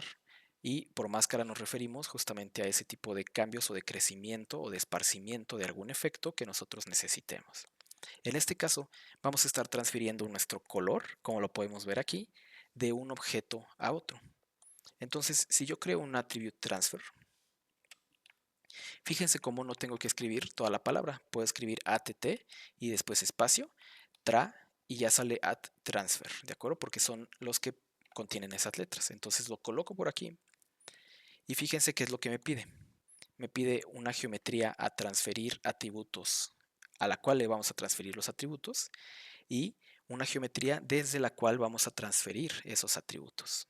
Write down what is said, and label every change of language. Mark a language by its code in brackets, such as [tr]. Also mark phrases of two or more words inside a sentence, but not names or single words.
[es] Y por máscara nos referimos justamente a ese tipo de cambios o de crecimiento o de esparcimiento de algún efecto que nosotros necesitemos. En este caso, vamos a estar transfiriendo nuestro color, como lo podemos ver aquí, de un objeto a otro. Entonces, si yo creo un [en] attribute transfer, [es] fíjense cómo no tengo que escribir toda la palabra. Puedo escribir att y después espacio, tra y ya sale [en] add transfer, [es] ¿de acuerdo? Porque son los que contienen esas letras. Entonces lo coloco por aquí y fíjense qué es lo que me pide. Me pide una geometría a transferir atributos, a la cual le vamos a transferir los atributos, y una geometría desde la cual vamos a transferir esos atributos.